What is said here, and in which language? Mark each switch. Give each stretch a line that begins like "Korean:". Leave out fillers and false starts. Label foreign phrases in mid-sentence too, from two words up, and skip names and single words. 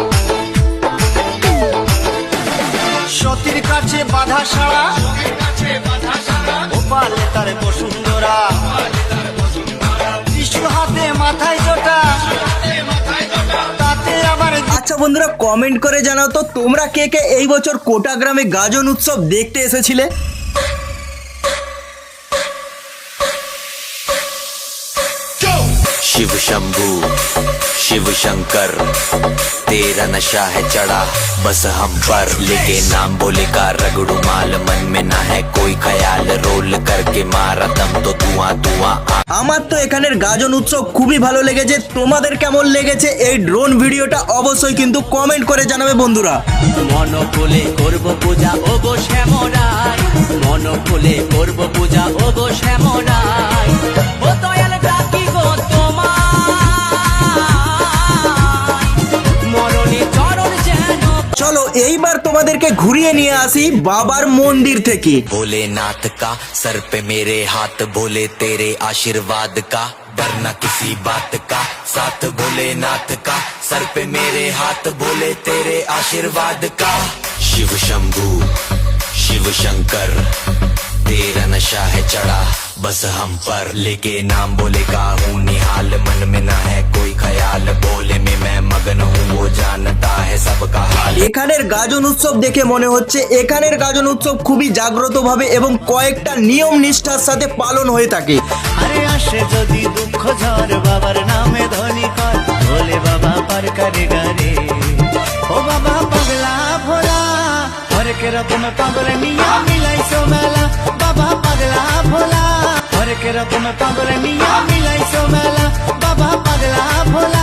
Bangla: সতীর কাছে বাধা সারা, গোপালে তার বসুন্ধরা, শিশু হাতে মাথায় জোটা, তাতে আবার আচ্ছা বন্ধুরা, কমেন্ট করে জানাও তো তোমরা কে কে এই বছর কোটা গ্রামে গাজন উৎসব দেখতে এসেছিলে।
Hindi: शिव शंभू शिव शंकर तेरा नशा है चढ़ा बस हम पर, लेके नाम बोले का रगड़ू माल, मन में ना है कोई ख्याल, रोल करके मारा दम तो धुआं धुआं।
Bangla: আমার তো এখানের গাজন উৎসব খুবই ভালো লেগেছে। তোমাদের কেমন লেগেছে এই ড্রোন ভিডিওটা অবশ্যই কিন্তু কমেন্ট করে জানাবে বন্ধুরা। মন খুলে করব পূজা ও গো শ্যামরাই, মন খুলে করব পূজা ও গো শ্যামরাই, ও দয়াল ডাকি গো তোমায়, মরণে চরণ যেন। চলো এইবার তোমাদেরকে ঘুরিয়ে নিয়ে আসি বাবার মন্দির থেকে।
Hindi: भोलेनाथ का सर पे मेरे हाथ, बोले तेरे आशीर्वाद का डरना किसी बात का, साथ भोलेनाथ का सर पे मेरे हाथ, बोले तेरे आशीर्वाद का। शिव शंभू शिव शंकर तेरा नशा है चढ़ा बस हम पर, लेके नाम बोले का हूँ निहाल, मन में ना है कोई ख्याल, बोले में मैं मगन हूँ वो जानता है सबका हाल।
Bangla: এখানের গাজন উৎসব দেখে মনে হচ্ছে এখানের গাজন উৎসব খুবই জাগ্রতভাবে এবং কয়েকটা নিয়ম নিষ্ঠার সাথে পালন হয়ে থাকে। আরে আসে যদি দুঃখ ঝড় বাবার নামে ধনী কর, ভোলে বাবা পার করে গারে। ও বাবা পাগলা ভোলা হরেক রকম পাগল নিয়া মিলাইছো মেলা, বাবা পাগলা ভোলা হরেক রকম পাগল নিয়া মিলাইছো মেলা, বাবা পাগলা ভোলা।